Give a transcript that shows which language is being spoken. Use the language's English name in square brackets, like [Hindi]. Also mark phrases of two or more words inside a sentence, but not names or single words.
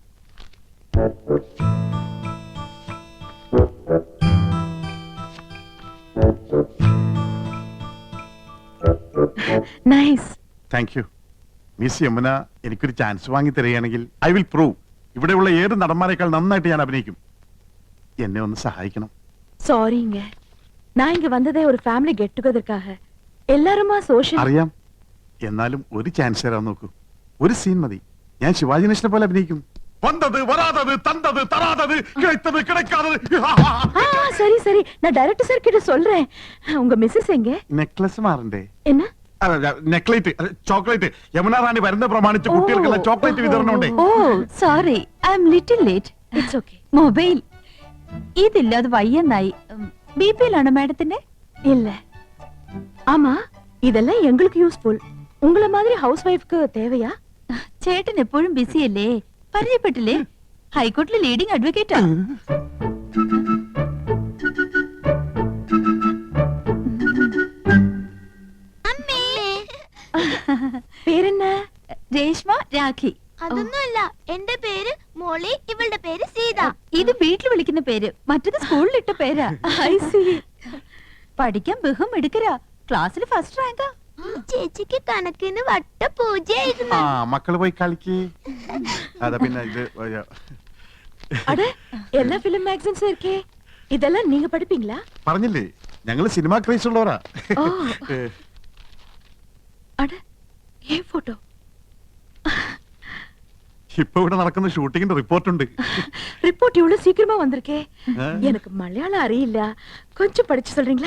[Malayalam] നൈസ്. [English] thank you. [Malayalam] മിസ് യമുന എനിക്കൊരു ചാൻസ് വാങ്ങി തരികയാണെങ്കിൽ [English] I will prove [Malayalam] ഇവിടെയുള്ള ഏത് നടന്മാരെക്കാൾ നന്നായിട്ട് ഞാൻ അഭിനയിക്കും. എന്നെ ഒന്ന് സഹായിക്കണം. [Tamil] சாரிங்க, நான் இங்க வந்ததே ஒரு [English] family get together. [Tamil] எல்லாருமா சோஷியல். [Malayalam] അറിയാം. എന്നാലും ഒരു ചാൻസ് തരാൻ നോക്കൂ. ഒരു സീൻ മതി. ഞാൻ ശിവാജി ഗണേശനെ പോലെ അഭിനയിക്കും. വന്നത് വരാതത് തന്തത് തറാതത് കിടത്തത് കിടക്കാതത്. [Tamil] சரி சரி, நான் டைரக்டர் சார் கிட்ட சொல்றேன். உங்க மிஸ்ஸஸ் எங்க? [Malayalam] നെക്ലസ് മാറണ്ടേ? [Tamil] என்ன? [English] necklet, chocolate. [Malayalam] യമുന റാണി വരുന്ന പ്രമാണിച്ച് കുട്ടികൾക്കുള്ള ചോക്ലേറ്റ് വിതരണം ഉണ്ട്. [English] Oh sorry, I am little late. It's okay. [Malayalam] മൊബൈൽ ഇതില്ലാതെ വയ്യെന്നായി. ബിപിയിലാണോ മാഡത്തിന്റെ? ഇല്ല. [Tamil] ஆமா இதெல்லாம் எங்களுக்கு யூஸ்ஃபுல் உங்கள மாதிரி [English] house wife [Tamil] தேவையா [Malayalam] ചേട്ടൻ എപ്പോഴും ബിസിയല്ലേ, പരിചയപ്പെട്ടില്ലേ? ഹൈക്കോർട്ടിലെ [English] leading advocate. [Malayalam] പേരെന്ന? രേഷ്മ രാഖി. അതൊന്നുമല്ല, എന്റെ പേര് മോളി, ഇവളുടെ പേര് സീത. ഇത് വീട്ടിൽ വിളിക്കുന്ന പേര്, മറ്റത് സ്കൂളിലിട്ട പേരാ. [English] I see. [Malayalam] പഠിക്കാൻ ബഹും എടുക്കരാ, ക്ലാസ്സിൽ [English] first rank. [Malayalam] ചേച്ചിക്ക് കണക്കിന് വട്ട പൂജയായിരുന്നു. മക്കള് പോയി കളിക്ക്. അതാ പിന്നെ ഇത് [Tamil] அட எல்லா [English] film magazines [Tamil] இருக்கே, இதெல்லாம் நீங்க படிப்பீங்களா? [Malayalam] പറഞ്ഞില്ലേ ഞങ്ങള് സിനിമ ക്രേസ് ഉള്ളവരാ. [Tamil] ஓ அட ஏன் போட்டோ? [Malayalam] ഇപ്പൊ ഇവിടെ നടക്കുന്ന ഷൂട്ടിങ്ങിന്റെ റിപ്പോർട്ടുണ്ട്. [Tamil] ரிப்போர்ட் இவ்வளவு சீக்கிரமா வந்திருக்கே. எனக்கு மலையாளம் அறியில்ல, கொஞ்சம் படிச்சு சொல்றீங்களா?